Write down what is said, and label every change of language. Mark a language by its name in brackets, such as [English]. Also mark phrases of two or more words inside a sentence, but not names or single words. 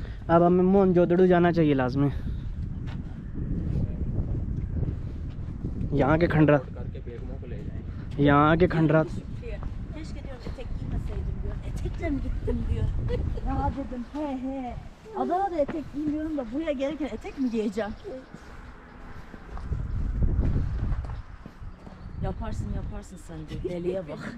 [Hindi] अब हमें मोहनजोदड़ो जाना चाहिए लाजमी। यहाँ के खंडरात, करके बेगमों को ले जाएंगे। यहाँ के खंडरात। [Turkish] Keşke diyor etek giymeseydim diyor. Etekle mi gittim diyor. Ya dedim he. Adana'da etek giymiyorum da buraya gelirken etek mi giyeceğim? Yaparsın sen diyor. Deliye bak.